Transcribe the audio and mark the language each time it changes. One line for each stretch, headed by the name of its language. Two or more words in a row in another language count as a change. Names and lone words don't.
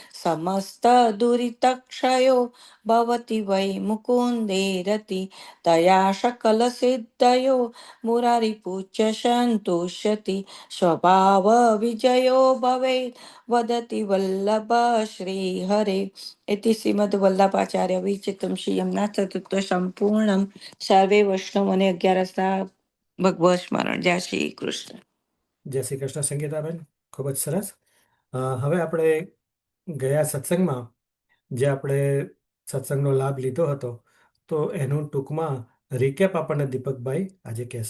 Sanskrit: समस्तदुरितक्षयो भवति वै मुकुन्दे रति तया सकलसिद्धयो मुरारिपुच्य सन्तुष्यति स्वभावविजयो भवेत् वदति वल्लभ श्रीहरे इति श्रीमद्वल्लभाचार्य विचित्रं श्री यमुनाथ तत्व संपूर्णम
Gujarati: સર્વે વૈષ્ણવોને 11 ભગવત સ્મરણ. જય શ્રી કૃષ્ણ. જય શ્રી કૃષ્ણ સંગીતાબેન, ખૂબ જ સરસ. હવે આપણે ગયા સત્સંગમાં જે આપણે સત્સંગનો લાભ લીધો હતો તો એનું ટૂંકમાં રિકેપ આપણને દીપકભાઈ આજે કહેશે.